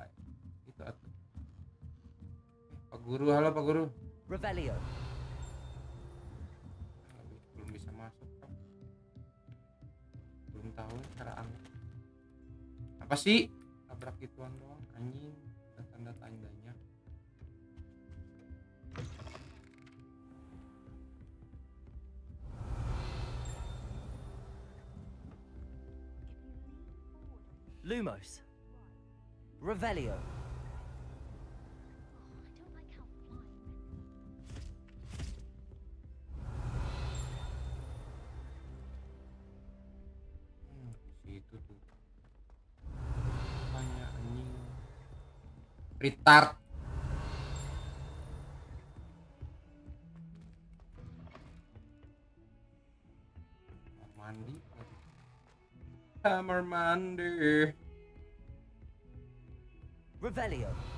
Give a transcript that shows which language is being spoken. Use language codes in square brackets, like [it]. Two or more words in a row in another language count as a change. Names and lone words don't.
[id] Itu atuh. Pak Guru, halo Pak Guru. Revelio. Belum bisa masuk, Pak. Belum tahu cara angkat. Apa sih? Tabrak gituan doang, anjing. Ada tanda-tandanya. Lumos. Revelio. Situ tuh. Banyak anjing. Retard. Mandi. Kamar mandi. Revelio.